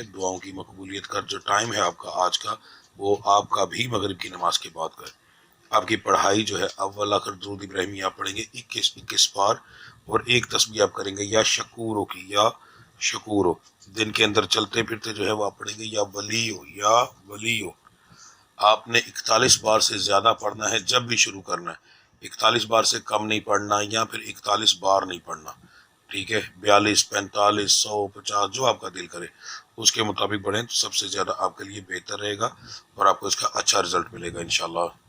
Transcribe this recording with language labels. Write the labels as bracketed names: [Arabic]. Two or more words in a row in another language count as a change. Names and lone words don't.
[Urdu] دعاؤں کی مقبولیت کا جو ٹائم ہے آپ کا آج کا وہ آپ کا بھی مغرب کی نماز کے بعد کا ہے۔ آپ کی پڑھائی جو ہے اول آخر درود ابراہیمی آپ پڑھیں گے 21 بار، اور ایک تسبیح آپ کریں گے [Arabic] یا شکورو [Urdu] کی، [Arabic] یا شکورو۔ [Urdu] دن کے اندر چلتے پھرتے جو ہے وہ آپ پڑھیں گے [Arabic] یا ولیو، یا ولیو۔ [Urdu] آپ نے 41 بار سے زیادہ پڑھنا ہے جب بھی شروع کرنا ہے، 41 بار سے کم نہیں پڑھنا، یا پھر 41 بار نہیں پڑھنا، ٹھیک ہے۔ 42 45 100 50 جو آپ کا دل کرے اس کے مطابق پڑھیں تو سب سے زیادہ آپ کے لیے بہتر رہے گا، اور آپ کو اس کا اچھا رزلٹ ملے گا انشاءاللہ۔